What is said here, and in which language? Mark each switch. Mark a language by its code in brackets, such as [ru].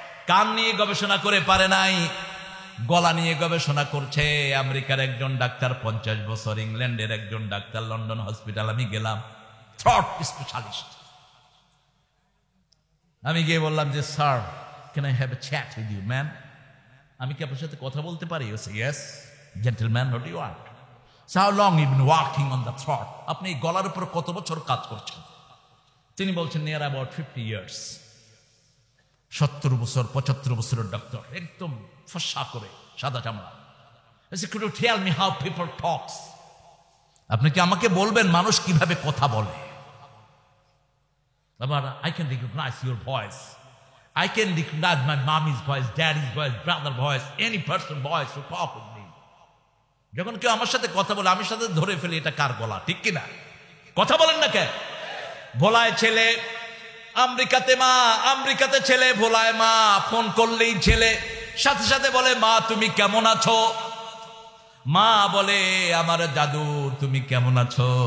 [bn] কান নিয়ে গবেষণা করে পারে নাই। গলা নিয়ে গবেষণা করছে আমেরিকার একজন ডাক্তার, 50 বছর, ইংল্যান্ডের একজন ডাক্তার, লন্ডন হসপিটাল আমি গেলাম, থ্রট স্পেশালিস্ট। আমি গিয়ে বললাম যে sir, [en] Can I have a chat with you man? [bn] আমি কি আপনার সাথে কথা বলতে পারি? [en] Yes gentleman, what do you want? How long you been working on the throat? [bn] আপনি গলার উপর কত বছর কাজ করছেন? তিনি বলছেন [en] Near about 50 years। [bn] 70 বছর 75 বছরের ডক্টর, একদম ফর্সা করে, সাদা চামড়া। [en] Could you tell me how people talks? [bn] আপনি কি আমাকে বলবেন মানুষ কিভাবে কথা বলে? আবার [en] I can recognize your voice. I can recognize my mommy's voice, daddy's voice, brother voice, any person voice who talk with me. [bn] যখন কেউ আমার সাথে কথা বলে আমি সাথে ধরে ফেলি এটা কার গলা, ঠিক কিনা? কথা বলেন না কেন? ভোলায় ছেলে, আমেরিকাতে মা, আমেরিকাতে ছেলে, ভোলায় মা। ফোন করলেই ছেলে সাথে সাথে বলে মা তুমি কেমন আছো? মা বলে, আমার জাদু তুমি কেমন আছো?